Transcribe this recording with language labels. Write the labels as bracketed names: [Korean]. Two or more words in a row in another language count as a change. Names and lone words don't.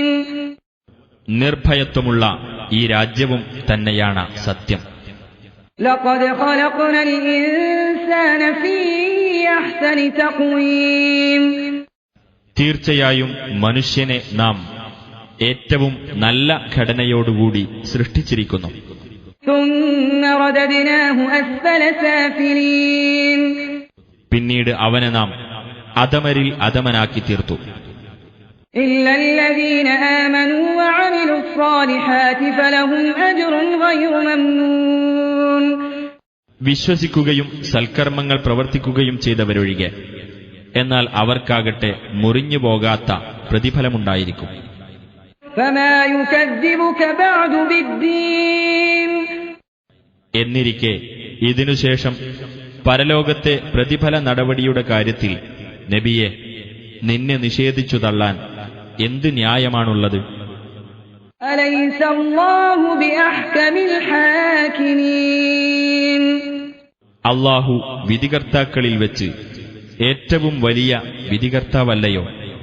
[Malayalam] നിർഭയത്വമുള്ള ഈ രാജ്യവും തന്നെയാണ് സത്യം. [Arabic] لقد خلقنا الإنسان في أحسن تقويم, [Malayalam] തീർച്ചയായും മനുഷ്യനെ നാം ഏറ്റവും നല്ല ഘടനയോടുകൂടി സൃഷ്ടിച്ചിരിക്കുന്നു. [Arabic] ثم رددناه أسفل سافلين, [Malayalam] പിന്നീട് അവനെ നാം അധമരിൽ അധമനാക്കി തീർത്തു. [Arabic] إلا الذين آمنوا وعملوا الصالحات فلهم أجر غير ممنون, [Malayalam] വിശ്വസിക്കുകയും സൽക്കർമ്മങ്ങൾ പ്രവർത്തിക്കുകയും ചെയ്തവരൊഴികെ, എന്നാൽ അവർക്കാകട്ടെ മുറിഞ്ഞു പോകാത്ത പ്രതിഫലമുണ്ടായിരിക്കും. [Arabic] فما يكذبك بعد بالدين, [Malayalam] എന്നിരിക്കെ ഇതിനുശേഷം പരലോകത്തെ പ്രതിഫല നടപടിയുടെ കാര്യത്തിൽ നബിയെ നിന്നെ നിഷേധിച്ചു തള്ളാൻ എന്ത് ന്യായമാണുള്ളത്? [Arabic] أليس الله بأحكم الحاكمين, [Malayalam] അല്ലാഹു വിധികർത്താക്കളിൽ വെച്ച് ഏറ്റവും വലിയ വിധികർത്താവല്ലയോ?